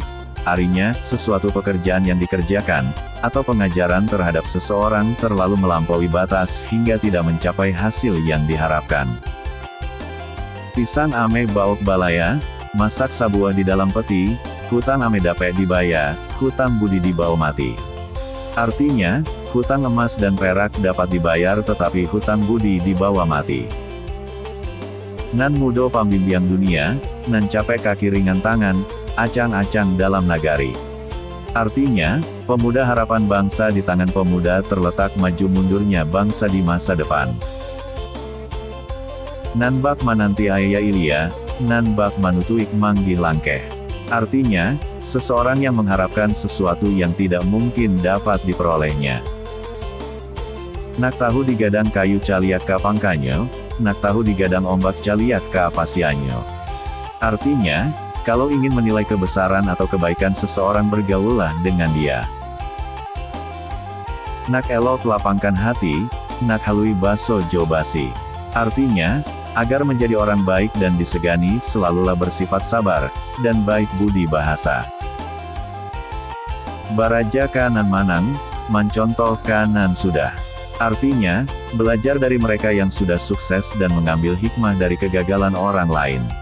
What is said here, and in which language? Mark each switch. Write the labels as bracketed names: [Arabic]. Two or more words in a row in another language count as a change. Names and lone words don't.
[Indonesian] Artinya, sesuatu pekerjaan yang dikerjakan, atau pengajaran terhadap seseorang terlalu melampaui batas hingga tidak mencapai hasil yang diharapkan. [Minangkabau] Pisang ame baok balaya, masak sabuah di dalam peti, hutang ame dape dibaya, hutang budi dibawa mati. [Indonesian] Artinya, hutang emas dan perak dapat dibayar tetapi hutang budi dibawa mati. [Minangkabau] Nan mudo pambimbing dunia, nan capek kaki ringan tangan, acang-acang dalam nagari. [Indonesian] Artinya, pemuda harapan bangsa di tangan pemuda terletak maju mundurnya bangsa di masa depan. [Minangkabau] Nan bak mananti ayah ilia, nan bak manutuik manggih langkeh. [Indonesian] Artinya, seseorang yang mengharapkan sesuatu yang tidak mungkin dapat diperolehnya. [Minangkabau] Nak tahu digadang kayu caliak ka pangkanyo, nak tahu digadang ombak caliak ka pasianyo. [Indonesian] Artinya, kalau ingin menilai kebesaran atau kebaikan seseorang bergaullah dengan dia. [Minangkabau] Nak elok lapangkan hati, nak halui baso jo basi. [Indonesian] Artinya, agar menjadi orang baik dan disegani selalulah bersifat sabar, dan baik budi bahasa. [Minangkabau] Baraja kanan manang, mancontoh kanan sudah. [Indonesian] Artinya, belajar dari mereka yang sudah sukses dan mengambil hikmah dari kegagalan orang lain.